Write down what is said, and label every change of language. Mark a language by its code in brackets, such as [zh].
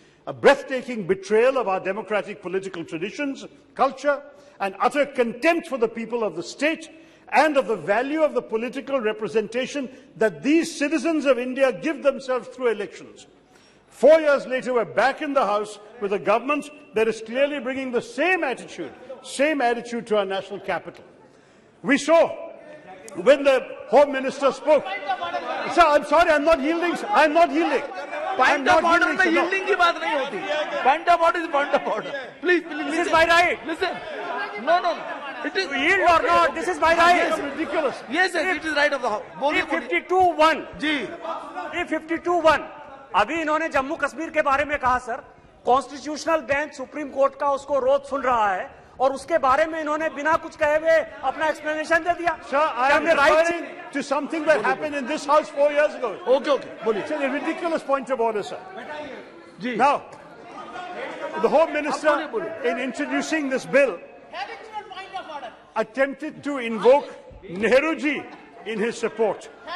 [en] A breathtaking betrayal of our democratic political traditions, culture, and utter contempt for the people of the state and of the value of the political representation that these citizens of India give themselves through elections. 4 years later, we're back in the House with a government that is clearly bringing the same attitude to our national capital. We saw when the Home Minister spoke. Sir, I'm sorry, I'm not yielding. I'm not yielding. [hi] Point of order में yielding की बात नहीं होती. [en] Point of order is point of order. Please, this is my right. Listen. No. It is yield or not. This is my right. Yes, Ridiculous. Yes, it is right of the House. 52-1. [hi] जी. [en] 52-1. [hi] अभी इन्होंने जम्मू कश्मीर के बारे में कहा sir, constitutional bench supreme court का उसको रोज सुन रहा है और उसके बारे में इन्होंने बिना कुछ कहे हुए अपना एक्सप्लेनेशन दे दिया. [en] Sir, I am referring to something that happened in this House 4 years ago. Okay. It's a ridiculous point of order, sir. Now, the Home Minister, in introducing this bill, attempted to invoke Nehruji in his support.